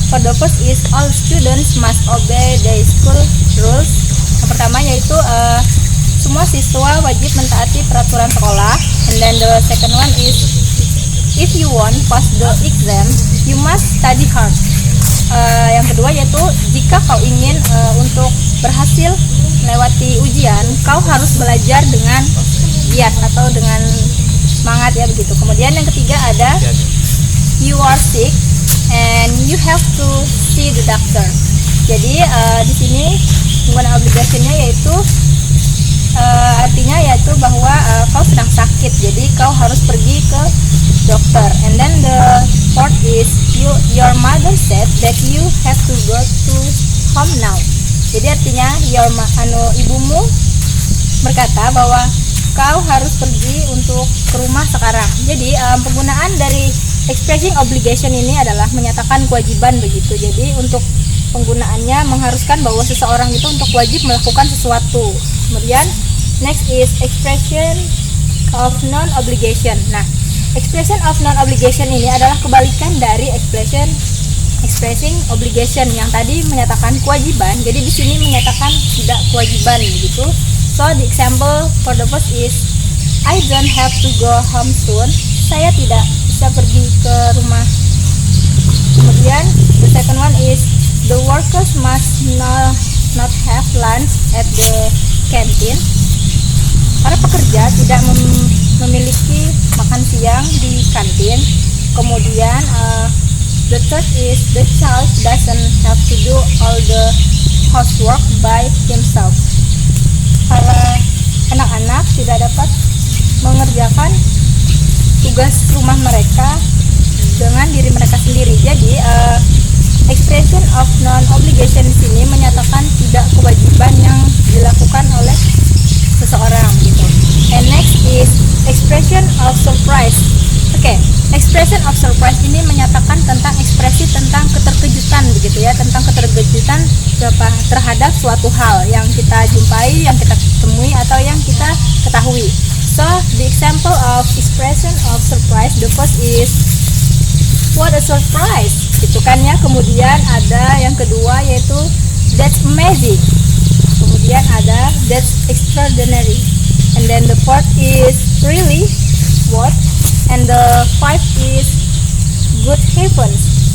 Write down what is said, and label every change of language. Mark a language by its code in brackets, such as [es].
[en] For the first is all students must obey the school rules. [id] Yang pertama yaitu semua siswa wajib mentaati peraturan sekolah. [en] And then the second one is if you want pass the exam, you must study hard. [id] Yang kedua yaitu jika kau ingin untuk berhasil melewati ujian, kau harus belajar dengan giat atau dengan semangat ya begitu. Kemudian yang ketiga ada [en] you are sick and you have to see the doctor. [id] Jadi di sini penggunaan obligasinya yaitu artinya yaitu bahwa kau sedang sakit, jadi kau harus pergi ke dokter. [en] And then the fourth is your mother said that you have to go to home now. [id] Jadi artinya ibumu berkata bahwa kau harus pergi untuk ke rumah sekarang. Jadi penggunaan dari expressing obligation ini adalah menyatakan kewajiban begitu. Jadi untuk penggunaannya mengharuskan bahwa seseorang itu untuk wajib melakukan sesuatu. Kemudian [en] next is expression of non-obligation. [id] Nah, expression of non-obligation ini adalah kebalikan dari expressing obligation yang tadi menyatakan kewajiban. Jadi di sini menyatakan tidak kewajiban begitu. [en] So the example for the first is I don't have to go home soon. [id] Saya tidak bisa pergi ke rumah. Kemudian [en] the second one is the workers must not have lunch at the canteen. [id] Para pekerja tidak memiliki makan siang di kantin. Kemudian [en] the third is the child doesn't have to do all the housework by himself. [id] Para anak-anak tidak dapat mengerjakan tugas rumah mereka dengan diri mereka sendiri. Jadi expression of non-obligation di sini menyatakan tidak kewajiban yang dilakukan oleh seseorang gitu. [en] And next is expression of surprise. [id] Oke, expression of surprise ini menyatakan tentang ekspresi tentang keterkejutan begitu ya, tentang keterkejutan terhadap suatu hal yang kita jumpai, yang kita temui atau yang kita ketahui. [en] So the example of expression of surprise, the first is what a surprise [id] gitu kan ya. Kemudian ada yang kedua yaitu [en] that's amazing. [id] Kemudian ada [en] that's extraordinary. And then the fourth is really what? And the fifth is good heavens.